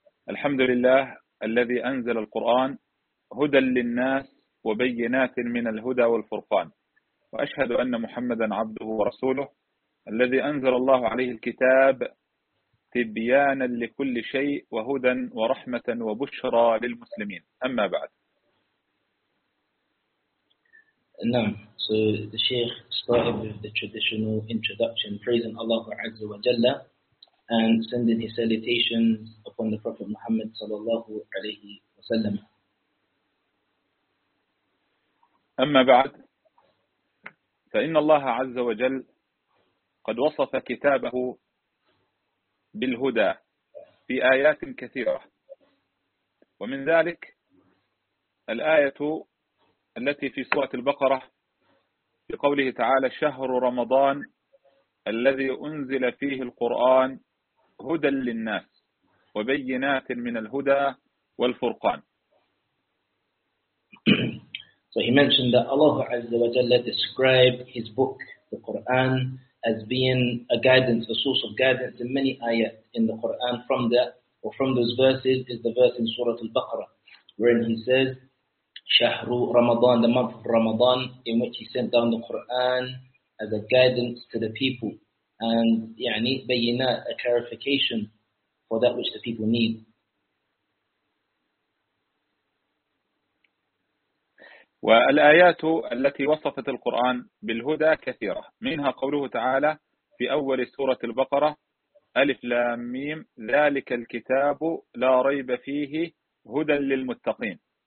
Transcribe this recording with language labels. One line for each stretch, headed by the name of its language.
Arabic: الحمد لله الذي أنزل القرآن هدى للناس وبينات من الهدى والفرقان، وأشهد أن محمدا عبده ورسوله الذي أنزل الله عليه الكتاب تبيانا لكل شيء وهدى ورحمة وبشرى للمسلمين، أما بعد. نعم.
English: So the Sheikh started with the traditional introduction, praising Allah Azza wa Jalla and sending his salutations upon the Prophet Muhammad
Arabic: صلى الله عليه وسلم. أما بعد، فإن الله عز وجل قد وصف كتابه بالهدى في آيات كثيرة، ومن ذلك الآية التي في سورة البقرة في قوله تعالى: شهر رمضان الذي أنزل فيه القرآن هدى للناس وبينات من الهدى والفرقان.
English: So he mentioned that Allah Azza wa Jalla described his book, the Quran, as being a guidance, a source of guidance in many ayat in the Quran. From that, or from those verses, is the verse in Surah Al-Baqarah, wherein he says, "Shahru Ramadan," the month of Ramadan, in which he sent down the Quran as a guidance to the people, and
Arabic: يعني بينا,
English: a clarification for that which the people need.
Arabic: والآيات التي وصفت القرآن بالهدى كثيرة، منها قوله تعالى في أول سورة البقرة: ألف لام ميم ذلك الكتاب لا ريب فيه هدى للمتقين.